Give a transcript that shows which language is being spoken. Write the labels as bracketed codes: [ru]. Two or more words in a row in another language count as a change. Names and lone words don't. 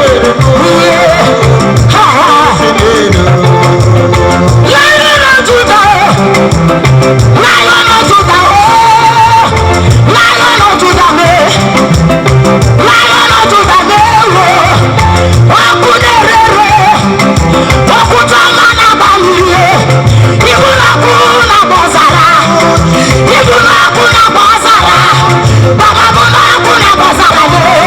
[en] Ha, ha. Lion of Judah, Lion of Judah, oh, Lion of Judah, me. Lion of Judah, me, oh. [ig] Ọkụ na-erere, ọkụ ọma na-aba n'ihe. Ibu na ọkụ na-agba ọzara, ibu na ọkụ na-agba ọzara, baba bụ na ọkụ na-agba ọzara, oh.